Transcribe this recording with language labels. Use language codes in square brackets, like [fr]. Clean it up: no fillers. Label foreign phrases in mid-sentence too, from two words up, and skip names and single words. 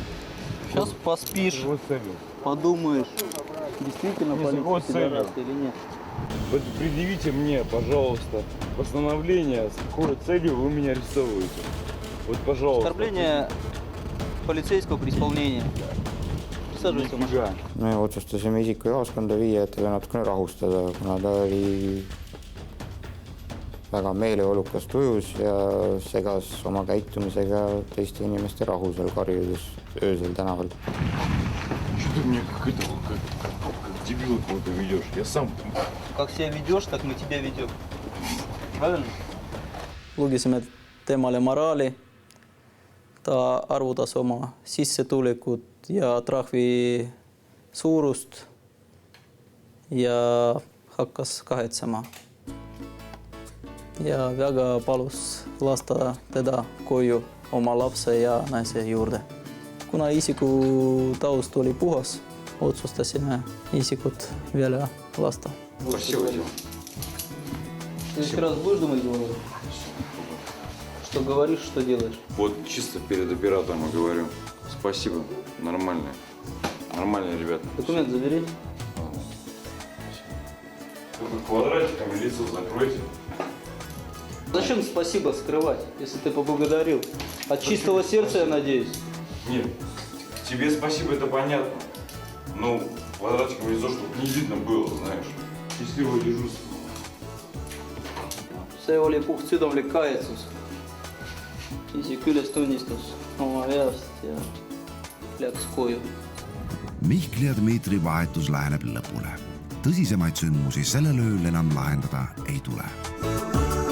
[ru] Сейчас поспишь, подумаешь, действительно полиция пидорас или нет. Вот предъявите мне, пожалуйста, постановление, с какой целью вы меня арестовываете. Вот, пожалуйста. Оскорбление полицейского при исполнении [et] me otsustasime isiku jaoskonda viia, et teda natukene rahustada, kuna ta oli väga meeleolukas tujus ja segas oma käitumisega teiste inimeste rahu seal karjudes öösel tänaval. [ru] Что ты мне как дебила кого-то ведешь? Я сам... Как себя ведешь, так мы тебя ведем. Правильно? [et] Lugisime temale moraali. Ta arvutas oma sissetulekut ja trahvi suurust ja hakkas kahetsema. Ja väga palus lasta teda koju oma lapse ja naise juurde. Kuna isiku taust oli puhas, otsustasime isikut vielä lasta. [ru] Спасибо, Дима. Ты еще раз будешь думать головой? Что говоришь, что делаешь? Вот чисто перед оператором я говорю. Спасибо. Нормальные. Нормальные ребята. Документ забери. Только квадратиками лицо закройте. Зачем спасибо скрывать, если ты поблагодарил? От чистого сердца, я надеюсь. Нет, тебе спасибо, это понятно. Ну, квадратиками лицо, чтобы не видно было, знаешь. Счастливого дежурства. [et] See oli puhtsüdamlik kahetsus. Isik üles tunnistas oma veast ja läks koju. Mihkli ja Dmitri vahetus läheneb lõpule. Tõsisemaid sündmusi sellel ööl enam lahendada ei tule.